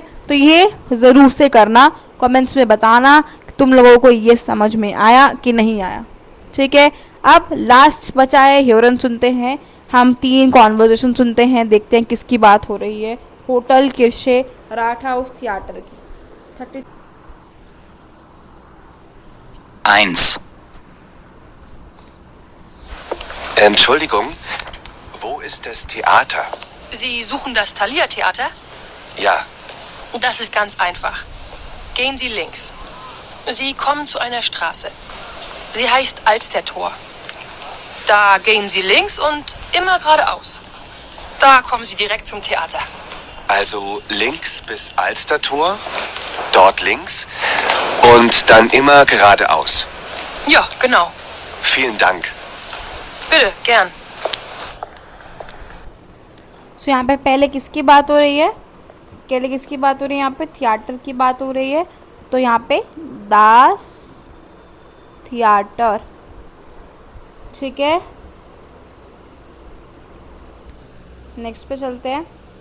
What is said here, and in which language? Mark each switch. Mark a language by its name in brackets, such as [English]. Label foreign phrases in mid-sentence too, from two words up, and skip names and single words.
[Hindi] तो ये ज़रूर से करना, कमेंट्स में बताना कि तुम लोगों को ये समझ में आया कि नहीं आया। ठीक है, अब लास्ट बचा है ह्यूरन सुनते हैं। हम 3 कॉन्वर्जेशन सुनते हैं, देखते हैं किसकी बात हो रही है। होटल, किर्शे, राठहाउस, थिएटर की। 30 1. [German] Entschuldigung, wo ist das Theater? Sie suchen das Thalia-Theater? Ja, Das ist ganz einfach. Gehen Sie links. Sie kommen zu einer Straße. Sie heißt Alstertor. Da gehen Sie links und immer geradeaus. Da kommen Sie direkt zum Theater. also links bis Alstertor, dort links und dann immer geradeaus. Ja, genau. Vielen Dank. Bitte, gern. [Hindi] सो यहाँ पे पहले किसकी बात हो रही है, पहले किसकी बात हो रही है, यहाँ पे थिएटर की बात हो रही है। तो यहाँ पे [German] das Theater. [Hindi] ठीक है, नेक्स्ट पे चलते हैं।